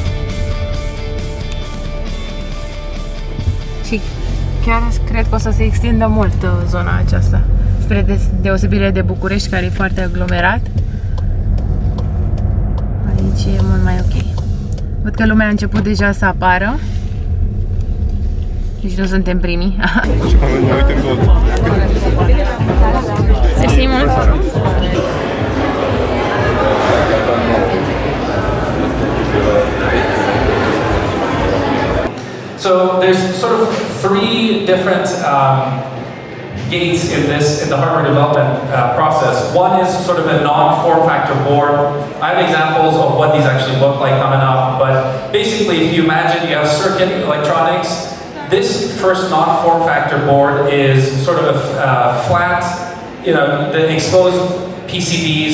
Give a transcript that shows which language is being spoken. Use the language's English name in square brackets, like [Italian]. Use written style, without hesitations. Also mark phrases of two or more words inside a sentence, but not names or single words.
[Romanian] Și chiar cred că o să se extindă mult zona aceasta, spre deosebire de București, care e foarte aglomerat. Aici e mult mai ok. Văd că lumea a început deja să apară. Deci nu suntem primii. Mersi mult! [English] So there's sort of three different gates in the hardware development process. One is sort of a non-form factor board. I have examples of what these actually look like coming up, but basically if you imagine you have circuit electronics, this first non-form factor board is sort of a flat, the exposed PCBs.